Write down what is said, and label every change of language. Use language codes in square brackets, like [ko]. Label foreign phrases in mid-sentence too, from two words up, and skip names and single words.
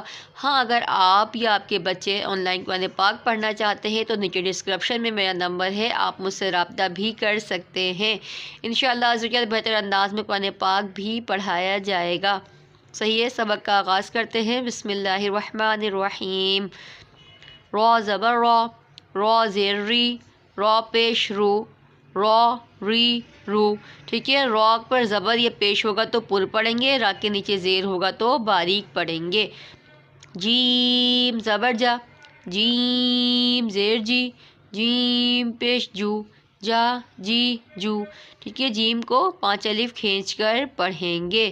[ur] ہاں، اگر آپ یا آپ کے بچے آن لائن قرآن پاک پڑھنا چاہتے ہیں تو نیچے ڈسکرپشن میں میرا نمبر ہے، آپ مجھ سے رابطہ بھی کر سکتے ہیں۔ [ar] انشاءاللہ عز و جل [ur] بہتر انداز میں قرآن پاک بھی پڑھایا جائے گا۔ صحیح ہے، سبق کا آغاز کرتے ہیں۔ [ar] بسم اللہ الرحمن الرحیم۔ [ur] را زبر را، را زیر ری، را پیش رو، را ری رو۔ ٹھیک ہے، را پر زبر یہ پیش ہوگا تو پر پڑھیں گے، را کے نیچے زیر ہوگا تو باریک پڑھیں گے۔ جیم زبر جا، جیم زیر جی، جیم پیش جو، جا جی جو۔ ٹھیک ہے، جیم کو 5 الف کھینچ کر پڑھیں گے۔